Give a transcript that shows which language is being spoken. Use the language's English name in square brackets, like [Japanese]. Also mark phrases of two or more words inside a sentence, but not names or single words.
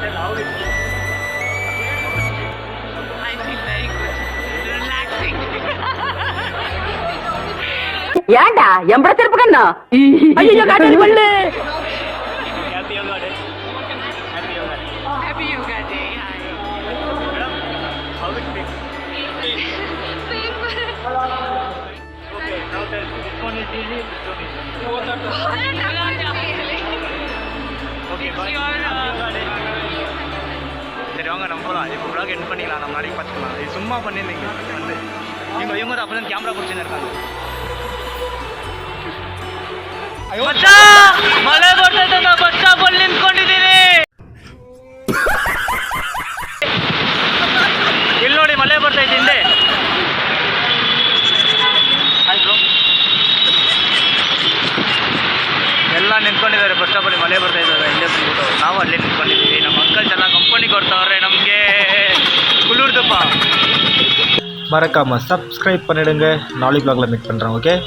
[Tamil] ஏண்டா எம்பட திருப்பு கண்ணா ஐயோ காட்டடி பண்ணு. [English] Happy yoga day. Happy yoga day. Madam how it feel? Okay, now this one is easy, this one is okay, bye. [Tamil] சரி வாங்க நம்ம போகலாம். இப்போ [English] vlog end [Tamil] பண்ணிக்கலாம், நம்ம நாளைக்கு பார்த்துக்கலாம். இது சும்மா பண்ணியிருந்தீங்க வந்து இவங்க தான் அப்போ தான் கேமரா பிடிச்சின்னு இருக்காங்க. மச்சான் மழை [Kannada] ಬರ್ತೈತೆ, [English] bus stop [Kannada] ಅಲ್ಲಿ ನಿಂತ್ಕೊಂಡಿದ್ದೀನಿ. ಇಲ್ಲಿ ನೋಡಿ ಮಳೆ ಬರ್ತೈತೆ ಹಿಂದೆ. ಎಲ್ಲ ನಿಂತ್ಕೊಂಡಿದ್ದಾರೆ ಬಸ್ ಸ್ಟಾಪಲ್ಲಿ, ಮಳೆ ಬರ್ತಾ ಇದ್ದಾರೆ. ಇಲ್ಲೇ ಬಂದ್ಬಿಟ್ಟು ನಾವು ಅಲ್ಲೇ ನಿಂತ್ಕೊಂಡಿದ್ದೀವಿ. ನಮ್ಮ ಅಂಕಲ್ ಚೆನ್ನಾಗಿ ಕಂಪನಿ ಕೊಡ್ತಾವ್ರೆ ನಮಗೆ. ಕುಲ್ಲೂರ್ದಪ್ಪ [Tamil] மறக்காமல் சப்ஸ்கிரைப் பண்ணிடுங்க. நாளைக்கு vlogல மீட் பண்ணுறேன். ஓகே.